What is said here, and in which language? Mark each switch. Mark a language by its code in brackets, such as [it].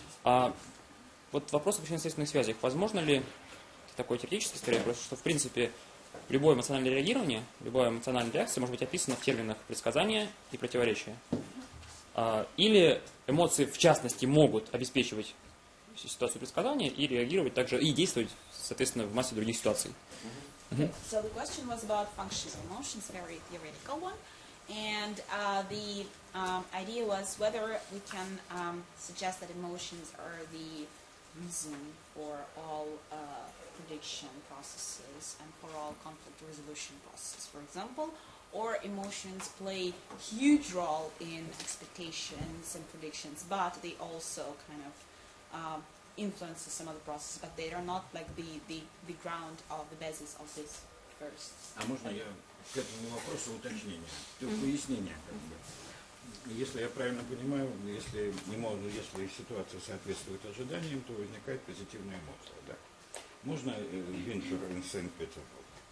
[ru] Вот вопрос о причинно-следственных связях. Возможно ли, такой теоретический скорее вопрос, что в принципе любое эмоциональное реагирование, любая эмоциональная реакция может быть описана в терминах предсказания и противоречия? Или эмоции в частности могут обеспечивать ситуацию предсказания и реагировать также, и действовать, соответственно, в массе других ситуаций? [en] So the question was about functions of emotions, very theoretical one. And the idea was whether we can suggest that emotions are the reason for all prediction processes and for all conflict resolution processes, for example, or emotions play huge role in expectations and predictions, but they also kind of influence some other processes, but they are not like the ground of the basis of this first. [ru] А можно я к этому вопросу уточнение, пояснение как бы. Если я правильно понимаю, если ситуация соответствует ожиданиям, то возникает позитивная эмоция, да? Можно Винтер и Сент-Петербург?